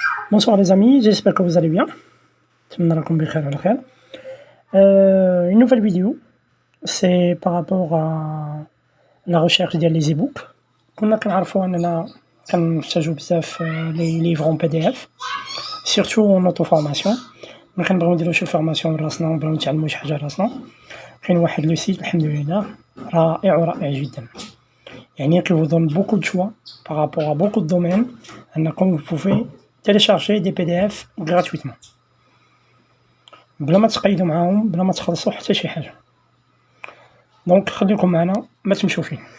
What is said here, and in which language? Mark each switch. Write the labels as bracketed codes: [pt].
[fr] Bonsoir les amis, j'espère que vous allez bien. Une nouvelle vidéo, c'est par rapport à la recherche des e-books. [ar] كنا كنعرفوا أننا كنحتاجو بزاف [fr] les livres en PDF, surtout en auto-formation. [ar] ملي كنبغيو نديرو شي فورماسيون لراسنا ونبغيو نتعلمو شي حاجة لراسنا، كاين واحد لو سيت الحمد لله رائع جدا. [fr] يعني qui vous donne beaucoup de choix par rapport à beaucoup de domaines. [ar] أنكم [fr] vous pouvez télécharger des PDF gratuitement [ar] بلا ما تقيدوا معاهم، بلا ما تخلصوا حتى شي حاجة. دونك خليكم معنا، ما تمشوا فين.